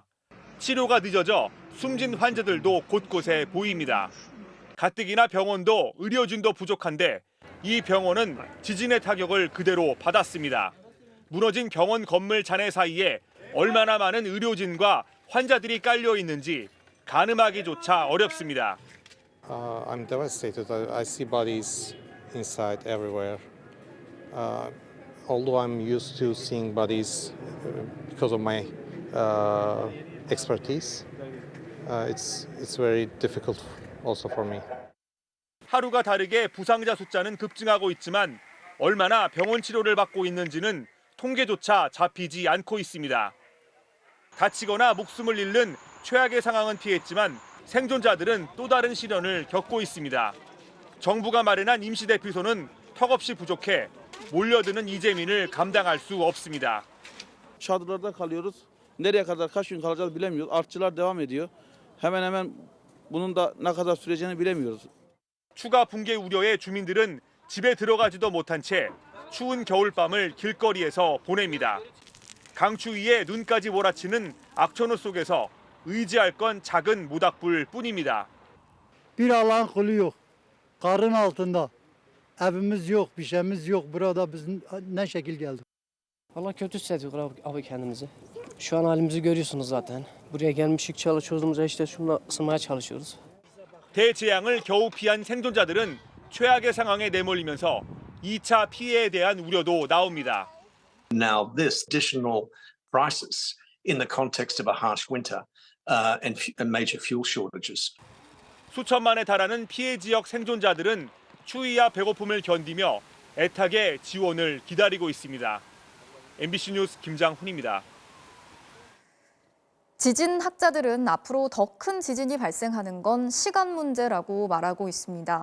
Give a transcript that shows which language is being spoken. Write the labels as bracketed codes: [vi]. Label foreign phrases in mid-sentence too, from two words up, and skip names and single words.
[ko] 치료가 늦어져 숨진 환자들도 곳곳에 보입니다. 가뜩이나 병원도 의료진도 부족한데 이 병원은 지진의 타격을 그대로 받았습니다. 무너진 병원 건물 잔해 사이에 얼마나 많은 의료진과 환자들이 깔려 있는지 가늠하기조차 어렵습니다. [en] I'm devastated. I see bodies inside everywhere. Although I'm used to seeing bodies because of my expertise, it's very difficult also for me. [ko] 하루가 다르게 부상자 숫자는 급증하고 있지만 얼마나 병원 치료를 받고 있는지는 통계조차 잡히지 않고 있습니다. 다치거나 목숨을 잃는 최악의 상황은 피했지만 생존자들은 또 다른 시련을 겪고 있습니다. 정부가 마련한 임시대피소는 턱없이 부족해 몰려드는 이재민을 감당할 수 없습니다. [tr] Çadırlarda kalıyoruz. Nereye kadar kaç gün kalacağız bilemiyoruz. Artçılar devam ediyor. Hemen bunun da ne kadar süreceğini bilemiyoruz. [ko] 추가 붕괴 우려에 주민들은 집에 들어가지도 못한 채 추운 겨울밤을 길거리에서 보냅니다. 강추위에 눈까지 몰아치는 악천후 속에서 의지할 건 작은 모닥불 뿐입니다. [tr] Bir Allah'ın kulu yok. Karın altında. Evimiz yok, bir şeyimiz yok. Burada biz ne şekil geldik? Vallahi kötü hissediyoruz abi kendimizi. Şu an halimizi görüyorsunuz zaten. Buraya gelmişik çalışıyoruz. İşte şununla ısınmaya çalışıyoruz. [ko] 대재앙을 겨우 피한 생존자들은 최악의 상황에 내몰리면서 2차 피해에 대한 우려도 나옵니다. [en] Now this additional crisis in the context of a harsh winter and major fuel shortages. [ko] 수천만에 달하는 피해 지역 생존자들은 추위와 배고픔을 견디며 애타게 지원을 기다리고 있습니다. MBC 뉴스 김장훈입니다. 지진 학자들은 앞으로 더 큰 지진이 발생하는 건 시간 문제라고 말하고 있습니다.